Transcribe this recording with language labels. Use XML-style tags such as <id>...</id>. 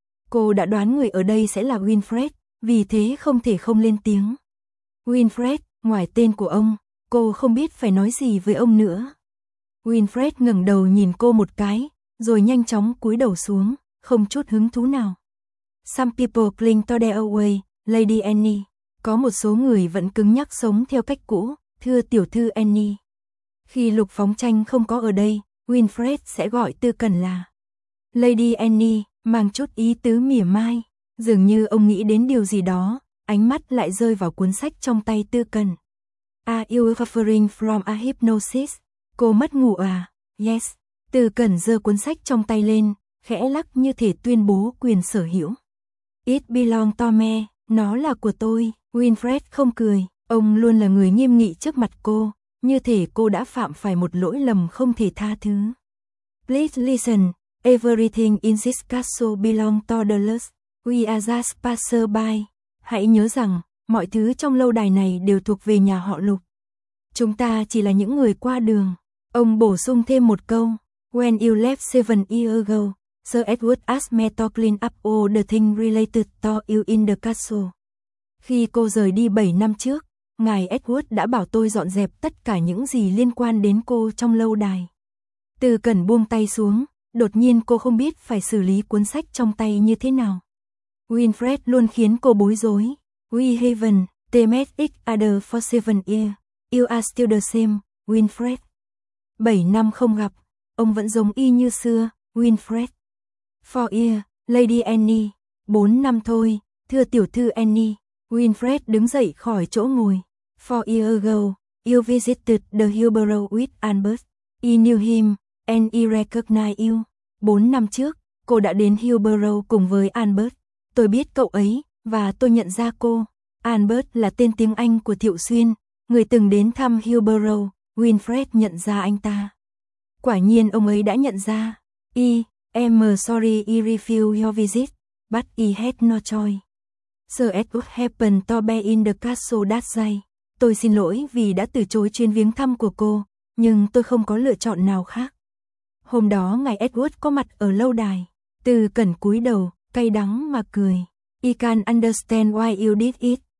<vi>Cô đã đoán người ở đây sẽ là Winfred, vì thế không thể không lên tiếng. Winfred, ngoài tên của ông, cô không biết phải nói gì với ông nữa. Winfred ngẩng đầu nhìn cô một cái, rồi nhanh chóng cúi đầu xuống, không chút hứng thú nào.</vi> <en>Some people cling to their way, Lady Annie.</en> <vi>Có một số người vẫn cứng nhắc sống theo cách cũ, thưa tiểu thư Annie. Khi Lục Phóng Tranh không có ở đây, Winfred sẽ gọi Tư Cần là Lady Annie, mang chút ý tứ mỉa mai. Dường như ông nghĩ đến điều gì đó, ánh mắt lại rơi vào cuốn sách trong tay Tư Cần.</vi> <en>Are you suffering from a hypnosis?</en> <vi>Cô mất ngủ à?</vi> <en>Yes.</en> <vi>Tư Cần giơ cuốn sách trong tay lên, khẽ lắc như thể tuyên bố quyền sở hữu.</vi> <en>It belongs to me,</en> <vi>Nó là của tôi. Winfred không cười. Ông luôn là người nghiêm nghị trước mặt cô. Như thể cô đã phạm phải một lỗi lầm không thể tha thứ.</vi> <en>Please listen. Everything in this castle belongs to toddlers. We are just passers-by.</en> <vi>Hãy nhớ rằng, mọi thứ trong lâu đài này đều thuộc về nhà họ Lục. Chúng ta chỉ là những người qua đường. Ông bổ sung thêm một câu.</vi> <en>When you left 7 years ago, Sir Edward asked me to clean up all the things related to you in the castle.</en> <vi>Khi cô rời đi 7 năm trước, Ngài Edward đã bảo tôi dọn dẹp tất cả những gì liên quan đến cô trong lâu đài. Từ cần buông tay xuống, đột nhiên cô không biết phải xử lý cuốn sách trong tay như thế nào. Winfred luôn khiến cô bối rối.</vi> <en>We haven't met each other for 7 years. You are still the same, Winfred. 7 years</en> <vi>không gặp, ông vẫn giống y như xưa, Winfred.</vi> <en>4 years, Lady Annie. 4 years</en> <vi>thôi, thưa tiểu thư</vi> <en>Annie.</en> <vi>Winfred đứng dậy khỏi chỗ ngồi.</vi> <en>4 years ago, you visited the Hillborough with Albert. He knew him, and he recognized you. 4 years</en> <vi>trước, cô đã đến Hillborough cùng với Albert. Tôi biết cậu ấy, và tôi nhận ra cô. Albert là tên tiếng Anh của Thiệu Xuyên, người từng đến thăm Hillborough. Winfred nhận ra anh ta. Quả nhiên ông ấy đã nhận ra.</vi> <en>I am sorry he refused your visit, but he had no choice. Sir Edward happened to be in the castle that day.</en> <vi>Tôi xin lỗi vì đã từ chối chuyến viếng thăm của cô, nhưng tôi không có lựa chọn nào khác. Hôm đó ngài Edward có mặt ở lâu đài. Từ cẩn cúi đầu, cay đắng mà cười.</vi> <en>I can understand why you did it.</en>